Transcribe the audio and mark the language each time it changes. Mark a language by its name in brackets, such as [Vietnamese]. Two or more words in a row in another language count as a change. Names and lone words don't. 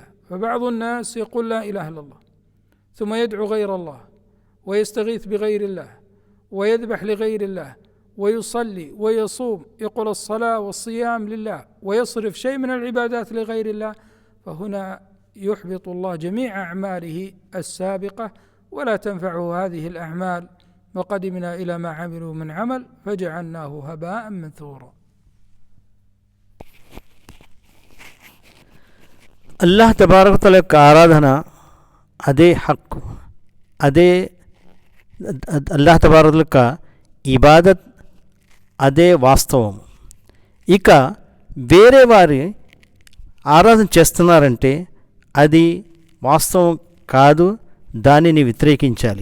[Arabic] فبعض الناس يقول لا إله إلا الله ثم يدعو غير الله ويستغيث بغير الله ويذبح لغير الله ويصلي ويصوم، يقول الصلاة والصيام لله ويصرف شيء من العبادات لغير الله، فهنا يحبط الله جميع أعماله السابقة ولا تنفعه هذه الأعمال. وقدمنا إلى ما عملوا من عمل فجعلناه هباء منثورا. الله تبارك تعالى [Telugu] యొక్క ఆరాధన అదే హక్కు, అదే [Arabic] الله تبارك تعالى [Telugu] యొక్క ఇబాదత్, అదే వాస్తవం. ఇక వేరే వారి ఆరాధన చేస్తున్నారంటే అది వాస్తవం కాదు, దానిని వ్యతిరేకించాలి.